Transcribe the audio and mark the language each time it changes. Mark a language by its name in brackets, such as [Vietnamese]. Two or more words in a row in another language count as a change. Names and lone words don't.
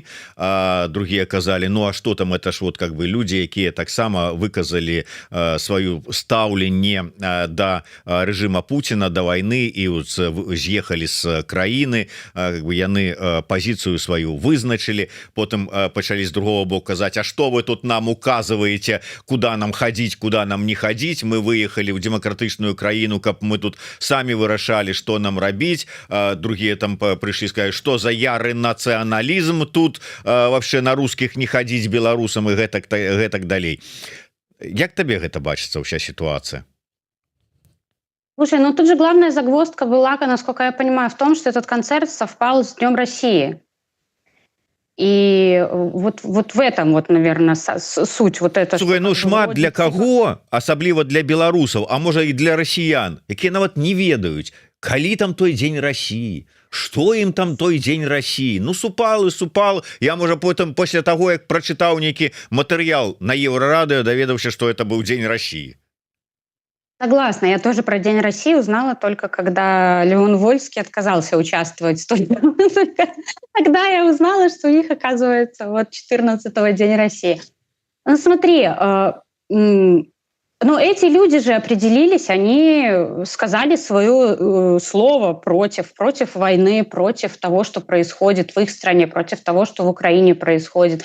[Belarusian] Другія казалі: а што там, [Russian] это ж вот как бы [Belarusian] людзі, якія таксама выказалі сваё стаўленне да рэжыма Пуціна, да вайны і з'ехалі з краіны, яны пазіцыю сваю вызначылі, потым пачалі з другого боку казать: [Russian] а что вы тут нам указываете, куда нам ходить, куда нам не ходить? Мы выехали в демократичную краину, как мы тут сами вырашали, что нам робить. Другие там пришли сказать, что за ярый национализм тут, вообще на русских не ходить белорусам и гэтак далей. [Belarusian] Як табе гэта бачыцца ўся ситуация? [Russian] Слушай, ну тут же главная загвоздка была, насколько я понимаю, в том, что этот концерт совпал с Днем России. И вот в этом вот, наверное, суть вот это, [Belarusian] Слухай, [Russian] что ну как бы [Belarusian] шмат [Russian] вроде для типа [Belarusian] каго, асабліва для беларусаў, а можа і для расіян, якія нават не ведаюць, калі там той дзень России, что ім там той дзень России. Ну супал і супал. Я можа потым пасля таго, як прачытаў нейкі матэрыял на Еўрарадыё, даведаўся, [Russian] что это [Belarusian] быў дзень России. [Russian] Согласна, я тоже про День России узнала только когда Леон Вольский отказался участвовать. Тогда я узнала, что у них, оказывается, вот 14-го День России. Ну смотри, но эти люди же определились, они сказали свое слово против войны, против того, что происходит в их стране, против того, что в Украине происходит.